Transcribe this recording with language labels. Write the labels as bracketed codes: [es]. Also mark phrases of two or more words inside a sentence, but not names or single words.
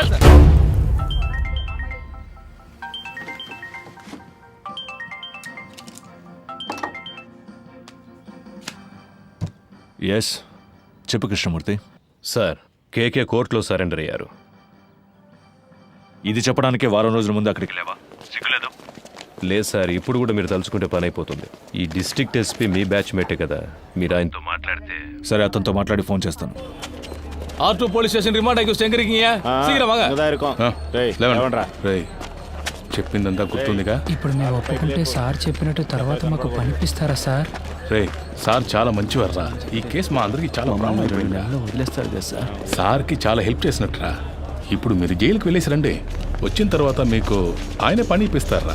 [te] ఎస్ చెప్పు కృష్ణమూర్తి. సార్ కేకే కోర్టులో సరెండర్ అయ్యారు. ఇది చెప్పడానికే వారం రోజుల ముందు అక్కడికి లేవా? సిగ్గులేదు? లేదు సార్, ఇప్పుడు కూడా మీరు తలుచుకుంటే పని అయిపోతుంది. ఈ [en] district SP [te] మీ బ్యాచ్ మేటే కదా, మీరు ఆయనతో మాట్లాడితే. సరే, అతనితో మాట్లాడి ఫోన్ చేస్తాను. [ta] R2 [en] police station remand [ta] ஆகி எங்க இருக்கீங்க? சீக்கிரம் வாங்க. [te] చెప్పిందంతా గుర్తుందిగా? ఇప్పుడు మేము ఒప్పుకుంటే సార్ చెప్పినట్టు తర్వాత మాకు పనిపిస్తారా సార్? సార్ చాలా మంచివారా. ఈ కేసు మా అందరికి చాలా వదిలేస్తారు కదా సార్. సార్కి చాలా హెల్ప్ చేసినట్టురా. ఇప్పుడు మీరు జైలుకి వెళ్ళేసి రండి. వచ్చిన తర్వాత మీకు ఆయన పని ఇప్పిస్తారా.